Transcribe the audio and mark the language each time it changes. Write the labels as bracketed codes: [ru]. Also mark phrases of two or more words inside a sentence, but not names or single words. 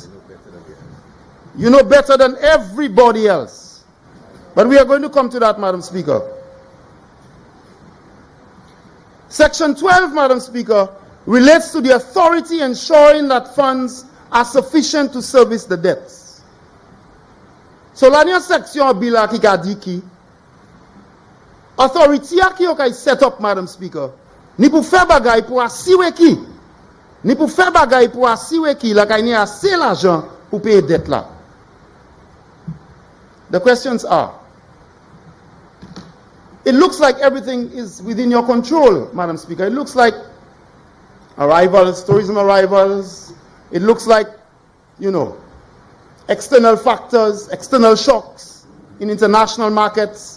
[en] You know better than everybody else. But we are going to come to that, Madam Speaker. Section 12, Madam Speaker, relates to the authority ensuring that funds are sufficient to service the debts. So, [acf] la section bila ki ka di ki, authority a ki yo kay [en] set up, Madam Speaker, [acf] ni pou fè bagay pou asiwe ki, ni pou fè bagay pou asiwe ki, la kay ni ase l'argent pou paye dette la. [en] The questions are, it looks like everything is within your control, Madam Speaker. It looks like arrivals, tourism arrivals. It looks like, you know, external factors, external shocks in international markets.